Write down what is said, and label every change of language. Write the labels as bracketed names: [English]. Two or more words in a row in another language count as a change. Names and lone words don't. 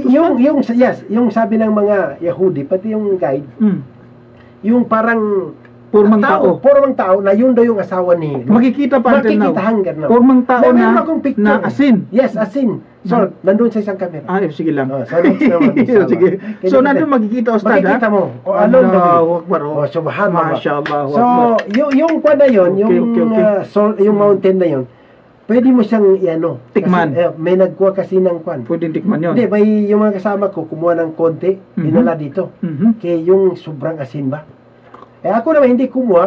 [Filipino] Yung sabi ng mga Yahudi, pati yung guide, yung parang Pormang tao. Pormang tao na yun daw yung asawa ni Lot. Makikita pa [English] until now. [Filipino] Makikita hanggang now. Pormang tao Meron akong picture na asin. Yes, asin. So, nandun sa isang camera. Sige lang. Oh, so next naman, isama. Sige. So, nandun makikita, Ustad, ha? Makikita mo. O, [English] along the way. [Arabic] الله أكبر. [Filipino] Oh, subhanallah. Mashallah. So, yung kwa na yun, Okay. yung mountain na yun, pwede mo siyang Tikman. Kasi, may nagkuha kasi ng kwan. Pwedeng tikman yun. Hindi, may yung mga kasama ko, kumuha ng konti, dinala dito. Kaya yung sobrang asin ba? Ako naman hindi kumuha,